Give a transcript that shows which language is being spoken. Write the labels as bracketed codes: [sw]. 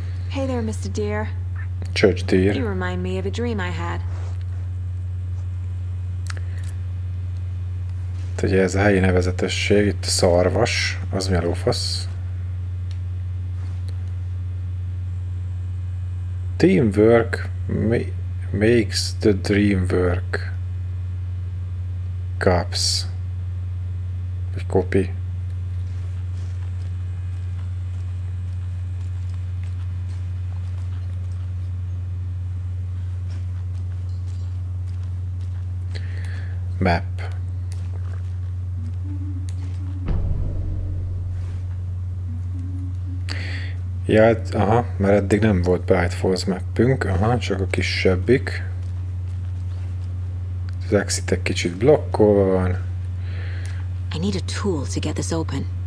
[en] Hey there, Mr. Deer. Church Deer. You remind me of a dream I had. [hu] Ugye ez a helyi nevezetesség, itt a szarvas, az mi a lófasz? [en] Teamwork makes the dream work. [hu] Caps. Vagy copy. Map. Ja, aha, mert eddig nem volt Bright Falls mappünk, aha, csak a kisebbik. Az exit egy kicsit blokkolva van. [en] I need a tool to get this open.